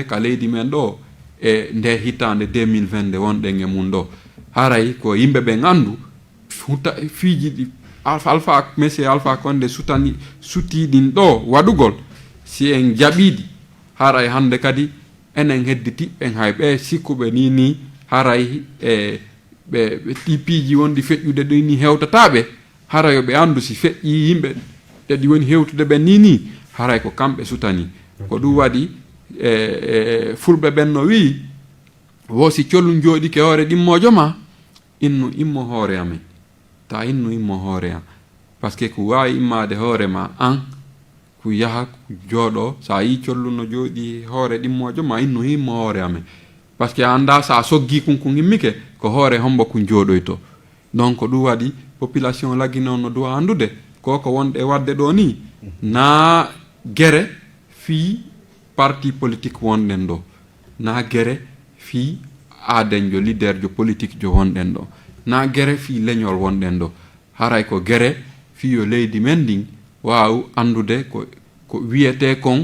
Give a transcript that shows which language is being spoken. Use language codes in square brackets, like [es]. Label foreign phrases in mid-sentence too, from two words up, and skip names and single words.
[ff] ka leydi men ɗo e nde hitande 2020 nde wonɗen e mum ɗo haray ko yimɓe ɓen andu fiiji ɗi monsieur Alpha Condé sutiɗin ɗo waɗugol si en jaɓiɗi haray hande kadi enen hedditiɓɓen hay ɓe sikkuɓe ni haray ɓe ɗi piiji wonɗi feƴƴude ɗi ni hewtataɓe haray yo ɓe andu si feƴƴi yimɓe ɗi woni hewtude ɓen ni haray ko kamɓe sutani ko ɗum waɗi fulɓe ɓen no wi wo si collu jooɗike hoore ɗimmojo ma innu immo hoore amen ta innu immo hoore am [fr] par ce que [ff] ko wawi immade hoore ma an ku yaha jooɗo sa yi collu no jooɗi hoore ɗimmojo ma inno himmo hoore amen [fr] par ce que [ff] anda sa soggi kunku himmike ko hoore hombo kun jooɗoyto donc ɗum waɗi population laggino no duwa andude ko wonɗe wadde ɗo ni na gere fi [fr] parti politique [ff] wonɗen ɗo na gere fi aadenjo leader jo politique jo wonɗen ɗo na gere fi leñol wonɗen ɗo haray ko gere fi yo leydi men ndin waw andude ko wiyete kon